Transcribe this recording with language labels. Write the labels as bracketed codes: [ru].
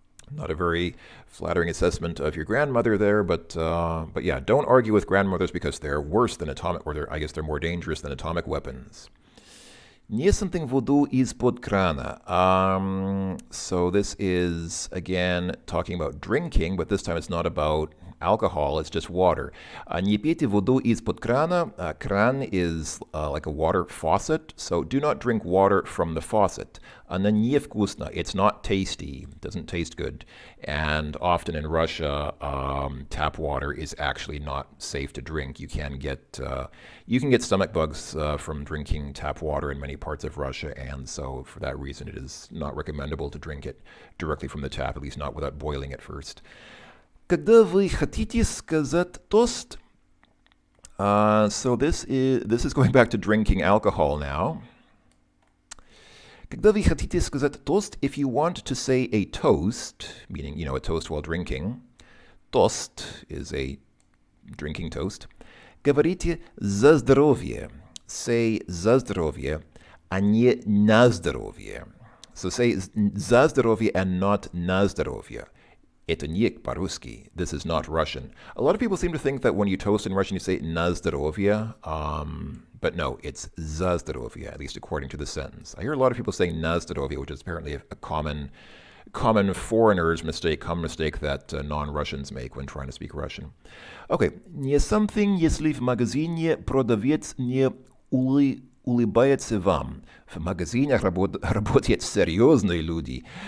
[en] Not a very flattering assessment of your grandmother there, but yeah, don't argue with grandmothers because they're worse than I guess they're more dangerous than atomic weapons. [ru] Не [en] something [ru] воду из-под крана. [en] So this is, again, talking about drinking, but this time it's not about alcohol, it's just water. [ru] Не пейте воду из-под крана. [en] Кран is like a water faucet, so do not drink water from the faucet. [ru] Она невкусно. [en] It's not tasty, doesn't taste good. And often in Russia, tap water is actually not safe to drink. You can get stomach bugs from drinking tap water in many parts of Russia, and so for that reason it is not recommendable to drink it directly from the tap, at least not without boiling it first. [ru] Когда вы хотите сказать тост, [en] so this is going back to drinking alcohol now. [ru] Когда вы хотите сказать тост, [en] if you want to say a toast, meaning, a toast while drinking, тост is a drinking toast, [ru] говорите за здоровье. [en] Say [ru] за здоровье, а не на здоровье. [en] So say за здоровье and not на здоровье. [ru] Это не по-русски. [en] This is not Russian. A lot of people seem to think that when you toast in Russian, you say на здоровье. But no, it's за здоровье, at least according to the sentence. I hear a lot of people saying на здоровье, which is apparently a common foreigner's mistake, common mistake that non-Russians make when trying to speak Russian. Okay. [ru] Не [en] something, [ru] если в магазине продавец не улыбается вам. В магазинах работают серьезные люди.